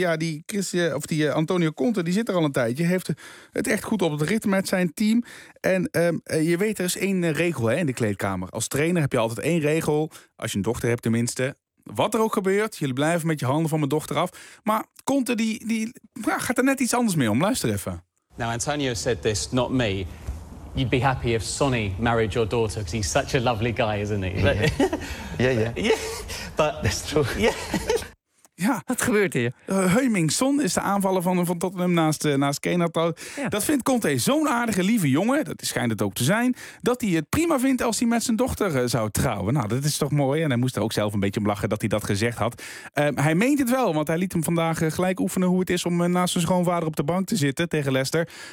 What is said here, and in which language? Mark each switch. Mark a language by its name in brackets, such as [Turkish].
[Dutch] Ja, die Antonio Conte, die zit er al een tijdje. Heeft het echt goed op het ritme met zijn team. En je weet, er is één regel, hè, in de kleedkamer. Als trainer heb je altijd één regel, als je een dochter hebt tenminste. Wat er ook gebeurt, jullie blijven met je handen van mijn dochter af. Maar Conte die gaat er net iets anders mee om. Luister even. [English] Now Antonio said this, not me. You'd be happy if Sonny married your daughter, because he's such a lovely guy, isn't he? Yeah. But that's true. Yeah. [Dutch] Ja. Wat gebeurt hier? Heung-min Son is de aanvaller van Tottenham naast Kane. Ja. Dat vindt Conte zo'n aardige, lieve jongen. Dat schijnt het ook te zijn. Dat hij het prima vindt als hij met zijn dochter zou trouwen. Nou, dat is toch mooi. En hij moest er ook zelf een beetje om lachen dat hij dat gezegd had. Hij meent het wel, want hij liet hem vandaag gelijk oefenen hoe het is om naast zijn schoonvader op de bank te zitten tegen Leicester.